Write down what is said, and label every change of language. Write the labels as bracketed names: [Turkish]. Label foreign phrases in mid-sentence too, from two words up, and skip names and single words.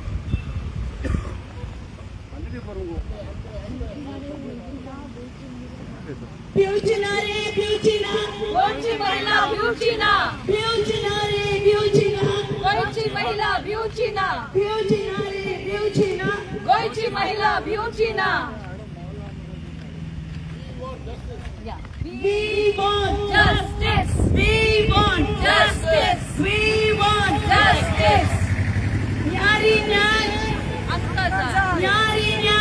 [Bangla] বুজিনা রে বুজিনা, গোইছি মহিলা বুজিনা. বুজিনা রে বুজিনা, গোইছি মহিলা বুজিনা. বুজিনা রে বুজিনা, গোইছি মহিলা বুজিনা. [English] We want justice. We want justice. We want justice. Nyari nyari, nyari